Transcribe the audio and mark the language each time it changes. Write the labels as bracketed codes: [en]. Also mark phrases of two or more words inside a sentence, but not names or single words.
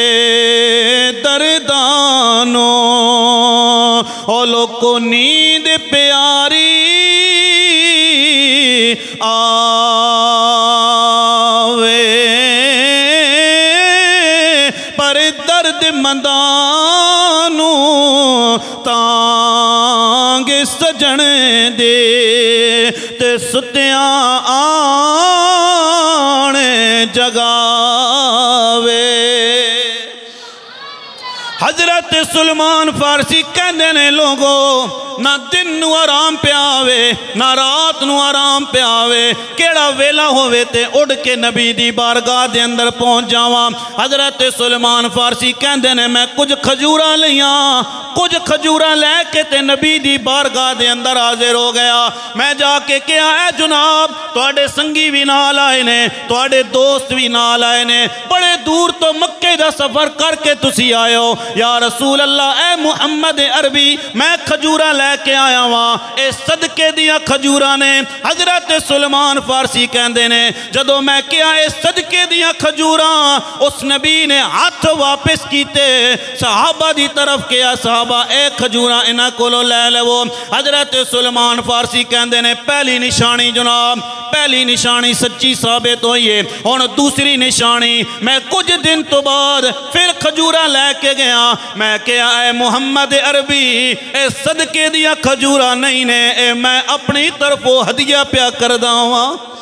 [pa] دردانو او لوکو نیند پیاری آوے پر درد مندانو تانگ سجن دے تے ستیاں آن جگاوے. حضرت سلیمان فارسی کہندے نے لوگوں نہ دن نو آرام پہ آوے نہ رات نو آرام پہ آوے, کیڑا ویلا ہوئے تے اڑ کے نبی دی بارگاہ دے اندر پہنچ جاواں. حضرت سلیمان فارسی کہندے نے میں کچھ کھجورا لیاں, کچھ کھجورا لے کے تے نبی دی بارگاہ دے اندر حاضر ہو گیا. میں جا کے کیا ہے جناب تواڈے سنگی بھی نال آئے نے, تواڈے دوست بھی نال آئے نے, بڑے دور تو مکے دا سفر کر کے تسی آئے ہو. [ar] یا رسول اللہ [pa] اے محمد عربی میں کھجورا لے کے آیا ہاں, اے صدقے دیا کھجورا نے. حضرت سلیمان فارسی کہندے نے جدو میں کیا اے صدقے دیا کھجورا, اس نبی نے ہاتھ واپس کیتے صحابہ دی طرف کیا صحابہ اے کھجورا انہاں کولو لے لو. حضرت سلیمان فارسی کہندے نے پہلی نشانی جناب پہلی نشانی سچی ثابت ہوئی ہے. اور دوسری نشانی میں کچھ دن تو بعد پھر کھجورا لے کے گیا. میں کیا اے محمد عربی اے صدقے دیا کھجورا نہیں نے, اے میں اپنی طرفوں ہدیہ پیا کردہ ہوں.